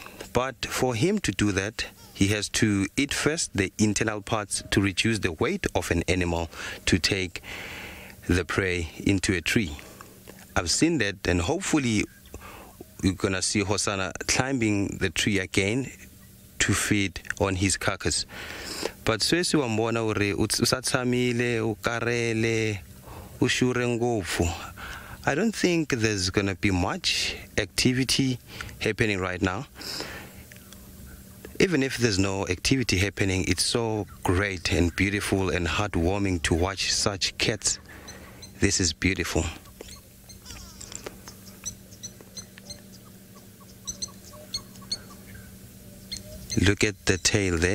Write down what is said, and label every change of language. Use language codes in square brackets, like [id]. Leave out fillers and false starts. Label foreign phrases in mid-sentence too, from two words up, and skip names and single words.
[en] But for him to do that, he has to eat first the internal parts to reduce the weight of an animal to take the prey into a tree. I've seen that, and hopefully you're gonna see Hosanna climbing the tree again to feed on his carcass. [ts] But sweswi wa mbona uri usatsamile ukarele ushure ngopfu. [en] I don't think there's gonna be much activity happening right now. Even if there's no activity happening, it's so great and beautiful and heartwarming to watch such cats. This is beautiful. Look at the tail there.